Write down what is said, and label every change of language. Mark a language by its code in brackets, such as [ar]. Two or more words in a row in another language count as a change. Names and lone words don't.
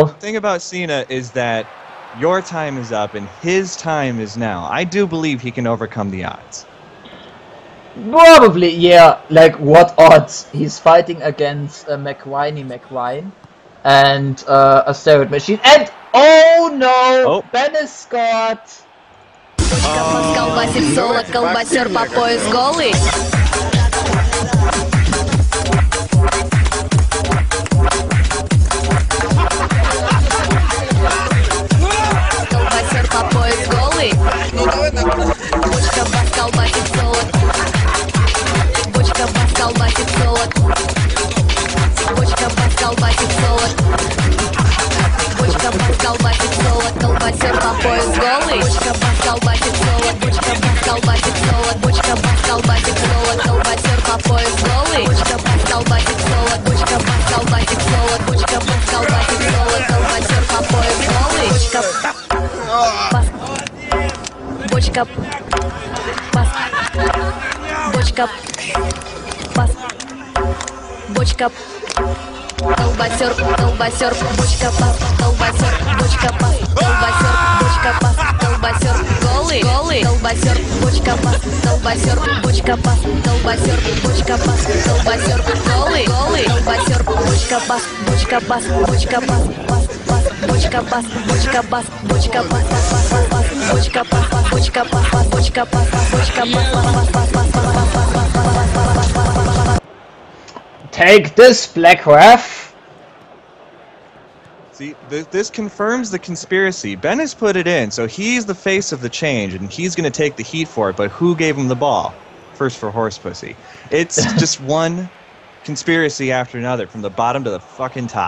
[en] The thing about Cena is that your time is up and his time is now. I do believe he can overcome the odds. Probably, yeah. Like, what odds? He's fighting against McWhine and a steroid machine. And, oh no! Bennis scored! [ru] Колбасит соло, колбасер по пояс голый. Колбасер по пояс голый. Бочка бас колбасит соло. Бочка бас колбасит соло. Бочка бас колбасит соло. Бочка бас колбасит соло. Колбасер по пояс голый. Бочка бас колбасит соло. Бочка бас колбасит соло. Бочка бас колбасит соло. Колбасер по пояс голый. Бочка бас колбасит соло. Бочка бас колбасит соло. Бочка бас колбасит соло. Колбасер по пояс голый. Бочка бас. Бочка бас. Бочка бас. Бочка. Колбасер, колбасер, бочка бас, колбасер, бочка бас, колбасер, бочка бас, колбасер, голый, голый, колбасер, бочка бас, колбасер, бочка бас, колбасер, бочка бас, колбасер, голый, голый, колбасер, бочка бас, бочка бас, бочка бас, бас, бас, бочка бас, бочка бас, бочка бас, бас, бас, бас, бочка бас, бочка бас, бочка бас, бочка бас, бас, бас, бас, бас. [en] Take this, Black Ref! See, this confirms the conspiracy. Ben has put it in, so he's the face of the change, and he's going to take the heat for it, but who gave him the ball? First for horse pussy. It's just one conspiracy after another, from the bottom to the fucking top.